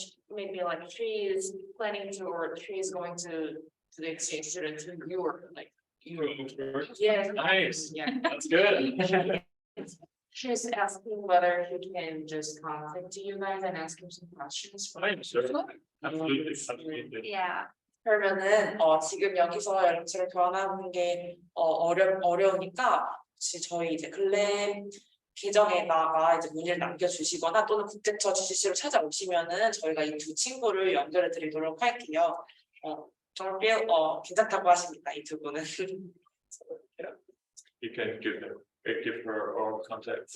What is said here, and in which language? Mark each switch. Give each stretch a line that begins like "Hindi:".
English: Maybe like she is planning to, or she is going to the exchange student to Europe, yes, Nice. yeah. That's good. She's asking whether he can just contact you guys and ask him some questions. Sure. Absolutely. Yeah.
Korean: 그러면은 지금 여기서 연락처를 교환하는 게 어려우니까 혹시 저희 이제 글램 계정에다가 이제 문의를 남겨주시거나 또는 국제처 GCC로 찾아오시면은 저희가 이 두 친구를 연결해 드리도록 할게요. 정말 괜찮다고 하십니다. 이 두 분은.
English: You can give her all contacts.